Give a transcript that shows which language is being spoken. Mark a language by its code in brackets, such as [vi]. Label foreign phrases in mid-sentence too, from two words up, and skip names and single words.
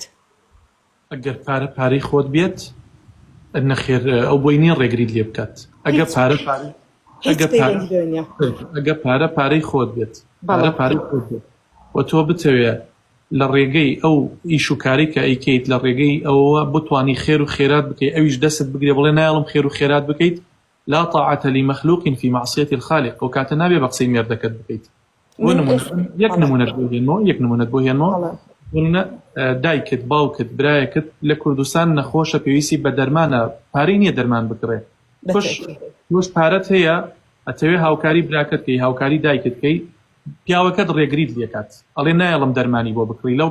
[ckb] ئەگەر پارەی خۆت بێت نەخێر ئەو بۆی نییە ڕێگریت لێ بکات. ئەگە پارەی خۆت بێت پارەی خۆت بێت و تۆ بتەوێ لە ڕێگەی ئەو ئیش و کاری کە ئەیکەیت لە ڕێگەی ئەوە بتوانی خێر و خێرات بکەیت ئەویش دەست بگرێ بڵێ نایڵم خێر و خێرات بکەیت [ar] لا طاعة لمخلوق في معصية الخالق [ckb] و کاتە نابێ بە قسەی مێردەکەت بکەیت. یەک نمونەت بۆ هێنمەوە دایکت باوکت برایەکت لە کوردستان نەخۆشە پێویستی بە دەرمانە پارەی نییە دەرمان بکڕێ تۆش پارەت هەیە ئەتەوێ هاوکاری براکەت کەی هاوکاری دایکت کەی پیاوەکەت ڕێگریت لێکات ئەڵێ نایەڵم دەرمانی بۆ بکڕی لەو